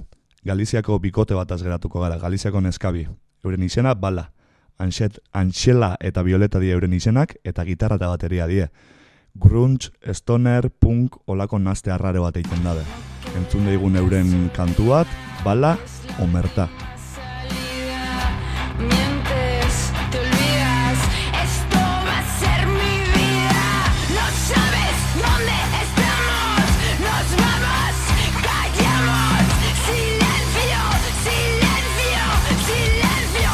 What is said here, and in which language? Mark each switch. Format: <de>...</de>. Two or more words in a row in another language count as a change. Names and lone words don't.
<eu>Galiziako bikote bataz geratuko gara, Galiziako neskabi. Euren izena, Bala. Antxela eta Violeta die euren izenak, eta gitarra eta bateria die. Grunge, stoner, punk, olako nazte arraro bat egiten dabe. Entzun daigun euren kantu bat, Bala, Omerta.</eu> <es>Mientes, te olvidas, esto va a ser mi vida. No sabes dónde estamos, nos vamos, callamos. Silencio, silencio, silencio.</es>